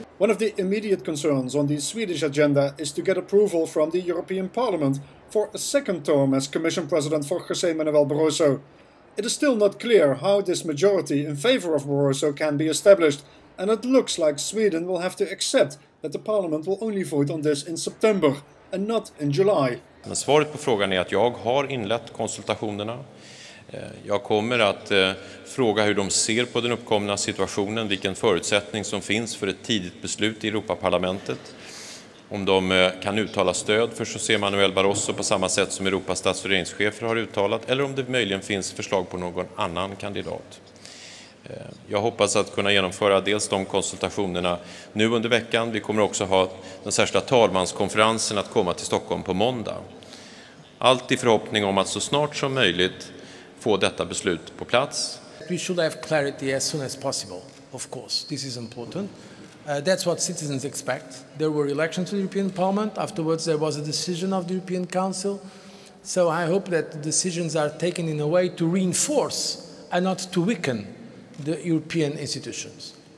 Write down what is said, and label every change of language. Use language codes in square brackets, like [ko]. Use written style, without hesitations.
[en] One of the immediate concerns on the Swedish agenda is to get approval from the European Parliament for a second term as Commission President for José Manuel Barroso. It is still not clear how this majority in favour of Barroso can be established, and it looks like Sweden will have to accept that the Parliament will only vote on this in September and not in July. [sv] Men svaret på frågan är att jag har inlett konsultationerna. Jag kommer att fråga hur de ser på den uppkomna situationen, vilken förutsättning som finns för ett tidigt beslut i Europaparlamentet. Om de kan uttala stöd för José Manuel Barroso på samma sätt som Europas stats- och regeringschefer har uttalat, eller om det möjligen finns förslag på någon annan kandidat. Jag hoppas att kunna genomföra dels de konsultationerna nu under veckan. Vi kommer också ha den särskilda talmanskonferensen att komma till Stockholm på måndag. Allt i förhoppning om att så snart som möjligt få detta beslut på plats. [en] We should have clarity as soon as possible, of course. This is important. That's what citizens expect. There were elections to the European Parliament. Afterwards, there was a decision of the European Council. So I hope that the decisions are taken in a way to reinforce and not to weaken the European institutions.